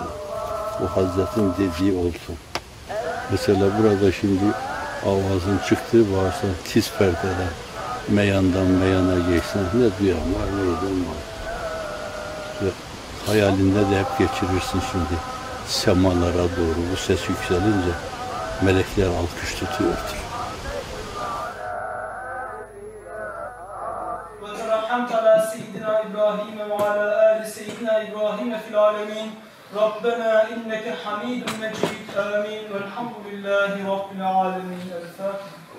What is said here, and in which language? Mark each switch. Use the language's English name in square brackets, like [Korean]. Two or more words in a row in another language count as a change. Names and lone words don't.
[Turkish] O Hazretin dediği olsun. Mesela burada şimdi avazın çıktığı varsa tiz perdeler, meyandan meyana geçsen ne duyan var ne eden var. Ve hayalinde de hep geçirirsin şimdi semalara doğru bu ses yükselince melekler alkış tutuyordur. [Arabic] وترحمت على سيدنا إبراهيم وعلى آل سيدنا إبراهيم في العالمين ربنا إنك حميد مجيد آمين والحمد لله رب العالمين. الفاتحة.